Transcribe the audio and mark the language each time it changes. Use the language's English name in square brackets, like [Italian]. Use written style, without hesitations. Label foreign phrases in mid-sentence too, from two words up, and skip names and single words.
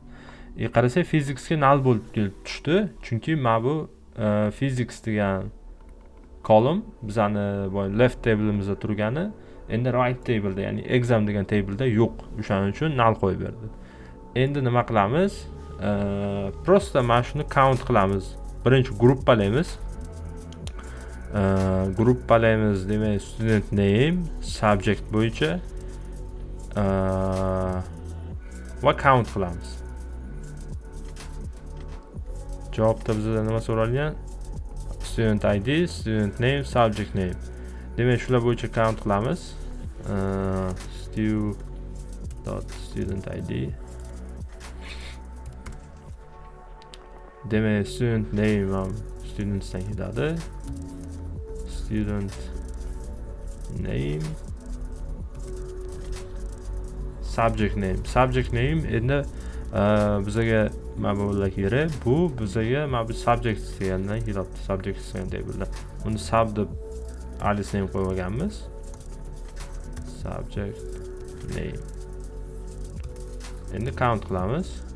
[Uzbek] Qarasak, physicsga null bo'lib kelib tushdi, chunki mana bu physics degan column bizani [English] left table'imizda [Uzbek] turgani, endi [English] right table'da, [Uzbek] ya'ni exam degan table'da yo'q. O'shaning uchun null qo'yib berdi. Endi nima qilamiz? Prosta mana shuni count qilamiz. Birinchi gruppalaymiz. Gruppalaymiz, demak, [English] student name subject [Uzbek] bo'yicha va count qilamiz. Javobda bizdan nima so'ralgan? [English] Student ID, student name, subject name. [Uzbek] Demak, shular bo'yicha count qilamiz. [English] Student ID. [Uzbek] Demak, [English] student name [Uzbek] ham studentsdan keladi. [English] Student name, subject name. Subject name [Uzbek] endi bizga ma'lumotlar kerak. Bu bizga mana bu subject degandan keladi. Subject degan table'da. Uni sub deb [English] alice name [Uzbek] qo'yib olganmiz. [English] Subject name. [Uzbek] Endi count qilamiz.